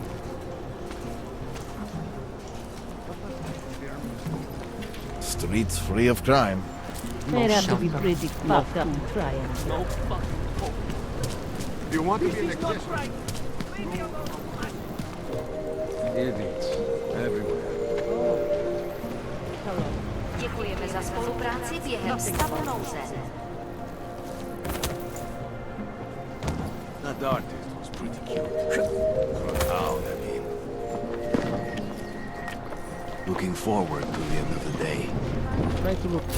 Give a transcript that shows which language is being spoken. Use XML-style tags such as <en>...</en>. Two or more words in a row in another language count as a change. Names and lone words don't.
<en>Streets free of crime. They'd have to be pretty fucked up to try and... No fucking hope. Do you want to be an accessory? Idiots. Everywhere.</en> <cs>Děkujeme za spolupráci během stavu nouze.</cs> <en>That artist was pretty cute. Profound, I mean. Looking forward to the end of the day. Try to look</en>